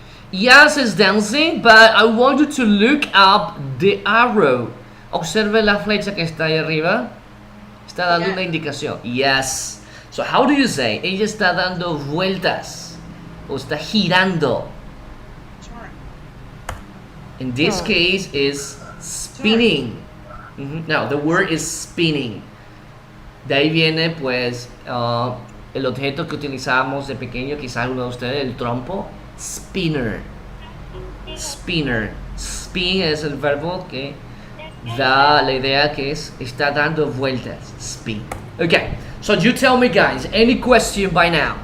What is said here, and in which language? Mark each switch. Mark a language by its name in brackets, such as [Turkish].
[English] Yes, it's dancing, but I want you to look up the arrow. [Spanish] Observe la flecha que está ahí arriba. Está dando una indicación. [English] Yes. So how do you say? [Spanish] Ella está dando vueltas. O está girando. [English] Turn. In this case is spinning. No, the word is spinning. [Spanish] De ahí viene pues el objeto que utilizábamos de pequeño, quizás uno de ustedes, el trompo. Spinner. Spinner. Spin es el verbo que da la idea que está dando vueltas. [English] Spin. Okay, so you tell me guys, any question by now?